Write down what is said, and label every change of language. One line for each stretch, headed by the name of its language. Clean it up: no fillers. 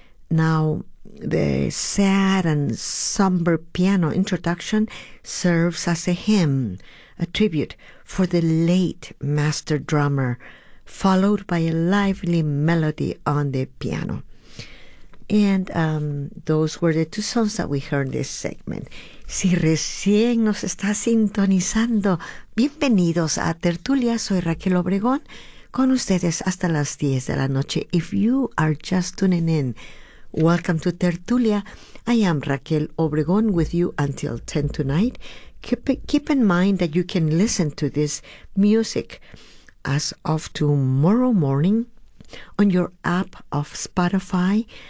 English: Now, the sad and somber piano introduction serves as a hymn, a tribute for the late master drummer, followed by a lively melody on the piano. And those were the two songs that we heard in this segment.
Spanish: Si recién nos está sintonizando, bienvenidos a Tertulia. Soy Raquel Obregón con ustedes hasta las 10 de la noche.
English: If you are just tuning in, welcome to Tertulia. I am Raquel Obregón with you until 10 tonight. Keep in mind that you can listen to this music as of tomorrow morning on your app of Spotify.